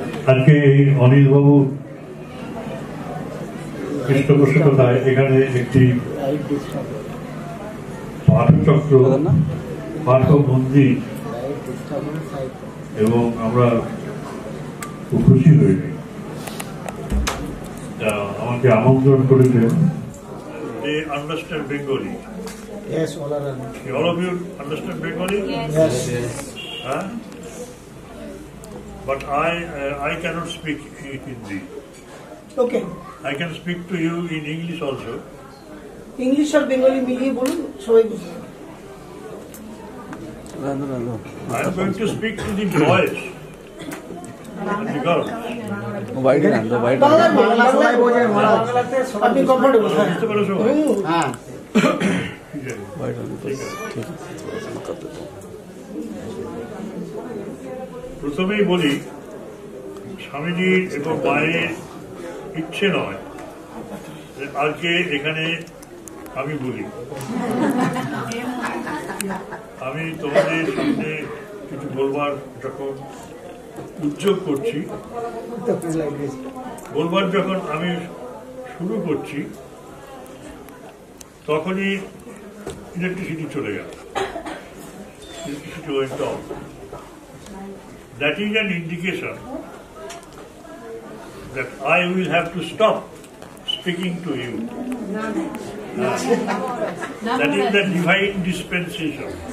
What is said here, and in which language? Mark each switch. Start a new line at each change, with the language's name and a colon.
Bangla: আজকে অনিল বাবু পৃষ্ঠপোষকতায় এখানে একটি পাঠচক্র পাঠ মন্দির এবং আমরা খুব খুশি হয়েছি। আমাকে আমন্ত্রণ করেছেন।
English: They understand Bengali. Yes, all are. All of you understand Bengali? Yes. Huh? But I cannot speak Hindi. Okay. I can speak to you in English also. English or Bengali
Bangla: মিলিয়ে বলুন, সবাই বুঝবে।
English: I am going to speak to the boys and the girls.
Bangla: Bangla সবাই বোঝে মহারাজ, আপনি comfortable? বুঝতে পারো সবাই? হ্যাঁ। প্রথমেই বলি, স্বামীজির এবং মায়ের ইচ্ছে নয় যে আজকে এখানে আমি বলি। আমি তোমাদের সামনে কিছু বলবার যখন উদ্যোগ করছি, বলবার যখন আমি শুরু করছি, তখনই ইলেকট্রিসিটি চলে গেল।
English: Electricity went off. That is an indication that I will have to stop speaking to you. That is the divine dispensation.